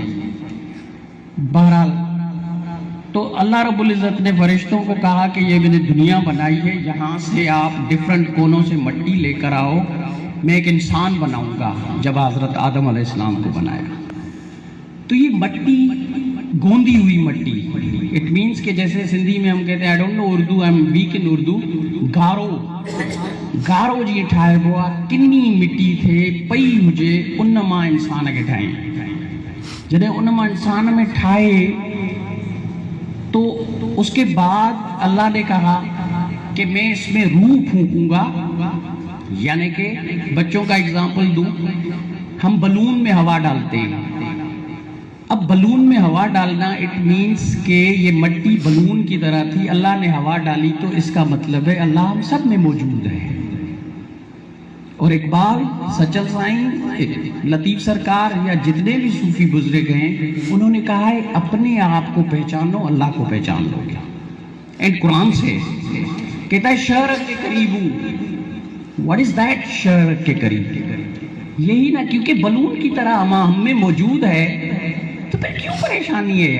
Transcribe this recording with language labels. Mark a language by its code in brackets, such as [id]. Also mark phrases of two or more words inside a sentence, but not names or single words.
[ur] بہرحال تو اللہ رب العزت نے فرشتوں کو کہا کہ یہ میں نے دنیا بنائی ہے، یہاں سے آپ ڈیفرنٹ کونوں سے مٹی لے کر آؤ، میں ایک انسان بناؤں گا. جب حضرت آدم علیہ السلام کو بنایا تو یہ مٹی، گوندھی ہوئی مٹی, [en] it means [ur] کہ جیسے سندھی میں ہم کہتے ہیں, [en] I don't know Urdu, I am weak in Urdu, [sd] गारो जी ठाहिबो आहे। किन्नी मिट्टी थे पई हुजे उन मां इंसान खे ठाही। जॾहिं उन मां इंसान में ठाहे [ur] تو اس کے بعد اللہ نے کہا کہ میں اس میں روح پھونکوں گا. یعنی کہ بچوں کا ایگزامپل دوں، ہم بیلون میں ہوا ڈالتے ہیں. اب بیلون میں ہوا ڈالنا, [en] it means [ur] کہ یہ مٹی بیلون کی طرح تھی، اللہ نے ہوا ڈالی، تو اس کا مطلب ہے اللہ ہم سب میں موجود ہے. اور اقبال, سچل سائیں، لطیف سرکار یا جتنے بھی صوفی گزرے گئے، انہوں نے کہا ہے اپنے آپ کو پہچانو، اللہ کو پہچان لو گے. اینڈ قرآن سے کہتا ہے شہر کے قریب ہوں. [en] What is that? [ur] شہر کے قریب، یہی نا، کیونکہ بیلون کی طرح ہم میں موجود ہے، تو پھر کیوں پریشانی ہے?